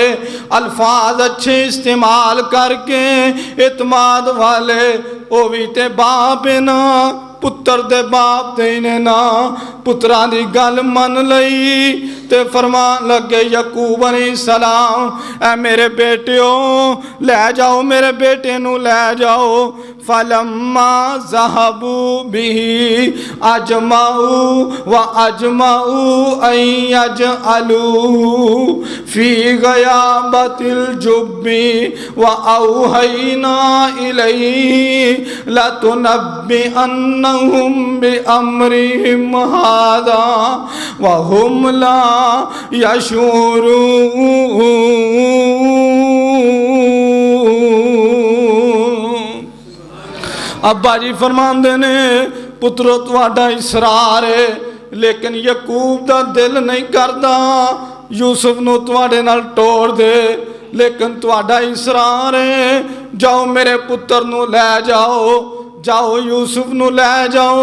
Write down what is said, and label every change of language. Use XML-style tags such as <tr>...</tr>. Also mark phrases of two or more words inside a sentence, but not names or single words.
<pa>الفاظ اچھے استعمال کر کے اعتماد والے او بھی تے باپ ہے نا، پتر دے باپ تے انہاں نا پتراں دی گل من لئی تے فرمان لگے یعقوب علیہ السلام، اے میرے بیٹیو لے جاؤ، میرے بیٹے نوں لے جاؤ.</pa> <ar>فلما ذهبوا به أجمعوا وأجمعوا أن يجعلوا في غيابة الجب وأوحينا إليه لتنبئنهم بأمرهم هذا وهم لا يشعرون.</ar> <pa>ابا جی فرماندے نے پترو تہاڈا اصرار ہے، لیکن یعقوب دا دل نہیں کردا یوسف نوں تہاڈے نال توڑ دے، لیکن تہاڈا اصرار ہے، جاؤ میرے پتر نوں لے جاؤ، جاؤ یوسف نوں لے جاؤ.</pa>